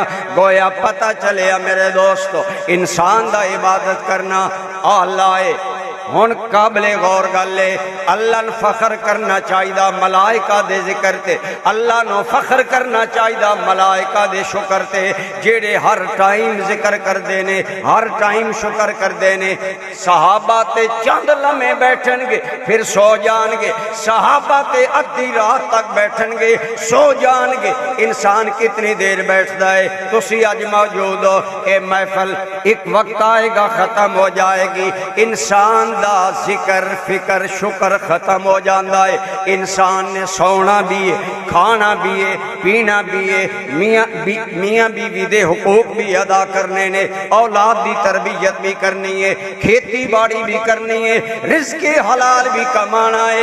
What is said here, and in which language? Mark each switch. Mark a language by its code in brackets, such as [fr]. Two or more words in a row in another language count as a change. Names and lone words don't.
[pa] گویا پتہ چلیا میرے دوستو انسان دا عبادت کرنا آلہ ہے۔ ہن قابل غور گل ہے اللہ نو فخر کرنا چاہیے ملائکہ دے ذکر تے، اللہ نو فخر کرنا چاہیے ملائکہ دے شکر تے، جیڑے ہر ٹائم ذکر کر دینے، ہر ٹائم شکر کر دینے۔ صحابہ تے چند لمحے بیٹھن گے پھر سو جان گے، صحابہ تے ادھی رات تک بیٹھن گے سو جان گے۔ [ur] انسان کتنی دیر بیٹھتا ہے؟ [pa] تسی اج موجود ہو، اے محفل ایک وقت آئے گا ختم ہو جائے گی، انسان دا ذکر فکر شکر ختم ہو جاندہ ہے۔ [ur] انسان نے سونا بھی ہے، کھانا بھی ہے، پینا بھی ہے، میاں بیوی دے حقوق بھی ادا کرنے نے، اولاد دی تربیت بھی کرنی ہے، کھیتی باڑی بھی کرنی ہے، رزق حلال بھی کمانا ہے۔